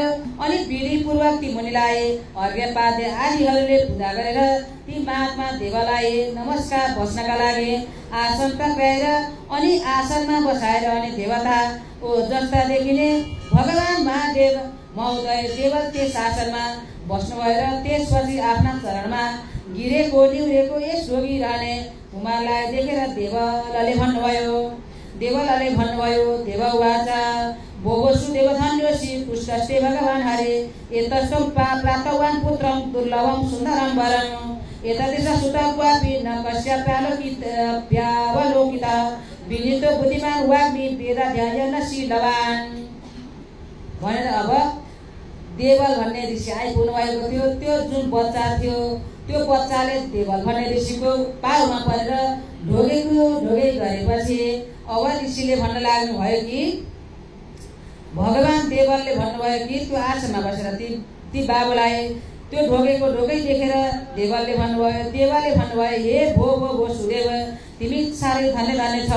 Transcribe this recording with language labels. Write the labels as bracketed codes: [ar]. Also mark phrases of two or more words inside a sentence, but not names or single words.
[ne] अनि विधिपूर्वक ती मुनिलाई अर्घ्यपाद्य आदिहरूले पूजा गरेर ती महात्मा देवलाई नमस्कार बस्नका लागि आसन टक्राएर अनि आसनमा बसाएर अनि देवता ओ जस्ता देखिने भगवान महादेव महोदय देवल त्यस आसनमा बस्नुभयो र त्यसपछि आफ्ना चरणमा गिरेको निहुरेको यस रोगी रहने कुमारलाई देखेर देवलले भन्नुभयो। [sa] देव उवाच भोगोसु देवधन्योसि पुष्टस्ते भगवान् हरे एतस्तं प्राप्तवान् पुत्रं दुर्लभं सुन्दरं वरम् एतदेश सुतक्वापि न कस्याप्यावलोकिता विनीतो बुद्धिमान वाग्मी वेदाध्ययन शीलवान् [ne] भनेर अब देवल भन्ने ऋषि आइपुग्नु भएको थियो। त्यो जुन बच्चा थियो त्यो बच्चाले देवल भन्ने ऋषिको पाउमा परेर ढोगे गरेपछि अब ऋषिले भन्न लाग्नुभयो कि भगवान देवलले भन्नुभयो कि त्यो आसनमा बसेर ती बाबुलाई त्यो ढोगै देखेर देवलले भन्नुभयो हे भो सुदेव तिमी साह्रै धन्य छौ।